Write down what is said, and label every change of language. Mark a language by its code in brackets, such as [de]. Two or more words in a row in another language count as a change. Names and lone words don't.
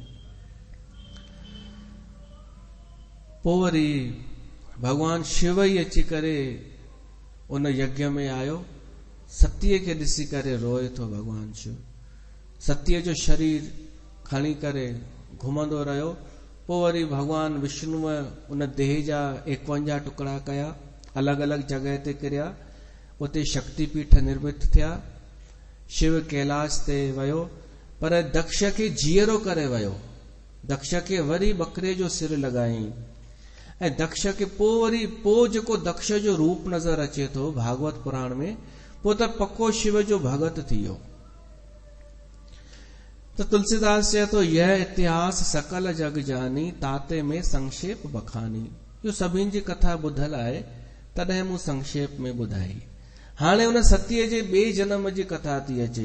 [sd] पोइ वरी भगवान शिव ई अची करे उन यज्ञ में आयो, सतीअ खे ॾिसी करे रोए थो भगवान शिव। सतीअ जो शरीर खणी करे घुमंदो रहियो। पोइ वरी भगवान विष्णुअ उन देह जा 51 टुकड़ा कया, अलॻि अलॻि जॻह ते किरिया, उते शक्तिपीठ निर्मित थिया। शिव कैलाश ते वियो, पर दक्ष खे जीअरो करे वियो। दक्ष खे वरी बकरे जो सिर लॻाई ऐं दक्ष खे पोइ जेको दक्ष जो रूप नज़र अचे थो भागवत पुराण में, पोइ त पक्को शिव जो भगत थी वियो। तो तुलसीदास चए तो [hi] यह इतिहास सकल जग जानी, ताते में संक्षेप बखानी। [sd] इहो सभिनि जी कथा ॿुधल आहे, तॾहिं मूं संक्षेप में ॿुधाई। हाणे उन सतीअ जे ॿिए जनम जी कथा थी अचे।